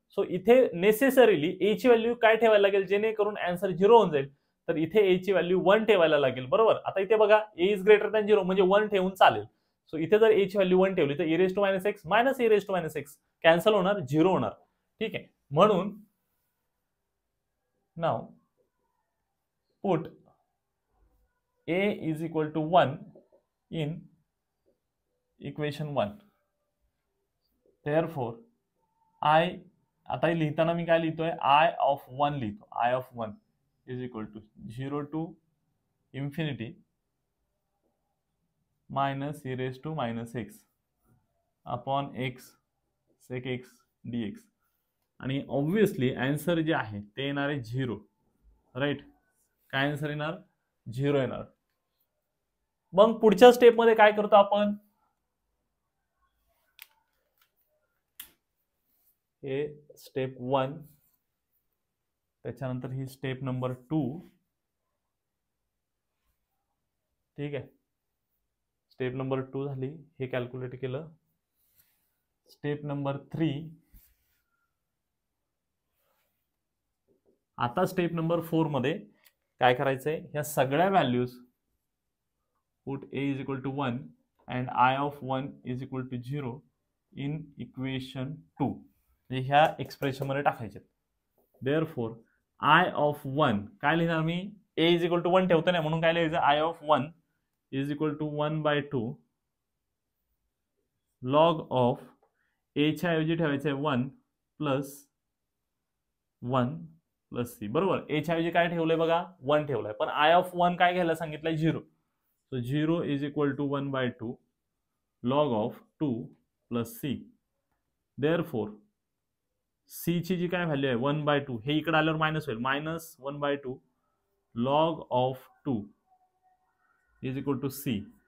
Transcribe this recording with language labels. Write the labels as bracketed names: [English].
[Marathi] So इथे necessarily ए ची value काय ठेवायला लागेल जेणेकरून आन्सर 0 होऊन जाईल? तर इथे ए ची व्हॅल्यू 1 ठेवायला लागेल. बरोबर. आता इथे बघा ए इज ग्रेटर दॅन 0 म्हणजे 1 ठेवून चालेल. सो इथे जर ए ची व्हॅल्यू 1 ठेवली तर e⁻x मायनस e⁻x कॅन्सल होणार, 0 होणार. ठीक आहे. म्हणून नाव [English] Put a is equal to 1 in equation 1. Therefore I, [Marathi] आता लिहिताना मी काय लिहितोय? [English] I of 1 [Marathi] लिहितो. [English] I of 1 is equal to 0 to infinity minus e⁻x upon x sec x dx. [Marathi] आणि ऑब्विसली आन्सर जे आहे ते येणार आहे 0. राईट. काय आन्सर येणार? 0 येणार. मग पुढच्या स्टेप मध्ये काय करतो आपण? हे स्टेप 1, त्याच्यानंतर ही स्टेप नंबर 2. ठीक आहे. स्टेप नंबर 2 झाली, हे कॅल्क्युलेट केलं. Step number 3. आता स्टेप नंबर 4 मध्ये काय करायचंय? ह्या सगळ्या values [English] Put a is equal to 1 and I of 1 is equal to 0 in equation 2. [Marathi] म्हणजे ह्या एक्सप्रेशन मध्ये टाकायचे. [English] Therefore I of 1 [Marathi] काय लिहिणार मी? a is equal to 1 ठेवतो ना, म्हणून काय लिहायचं? [English] I of 1 is equal to 1/2 log of a [Marathi] च्या ऐवजी ठेवायचं आहे [English] 1 plus 1 plus C. [Marathi] बरोबर. ए च्या ऐवजी काय ठेवलंय बघा? 1 ठेवलंय. पण [English] I of 1 [Marathi] काय घ्यायला सांगितलंय? [English] 0. So 0 is equal to 1/2 log of 2 plus c. Therefore [Marathi] C ची जी काय व्हॅल्यू आहे 1/2, हे इकडे आल्यावर मायनस होईल. [English] Minus 1/2 log of 2 is equal to c.